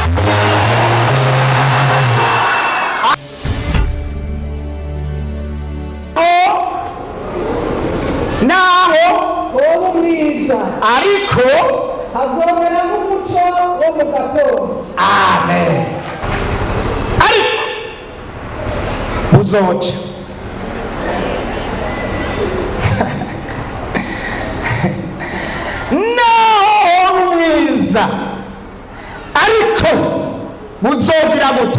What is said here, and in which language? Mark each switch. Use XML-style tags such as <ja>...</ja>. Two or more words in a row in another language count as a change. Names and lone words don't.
<rn>Naho wowe mwiza ariko hazomera nk'umuco wo mu gatondo. amen. Ariko uzoca naho mwiza ariko buzogira gute?</rn>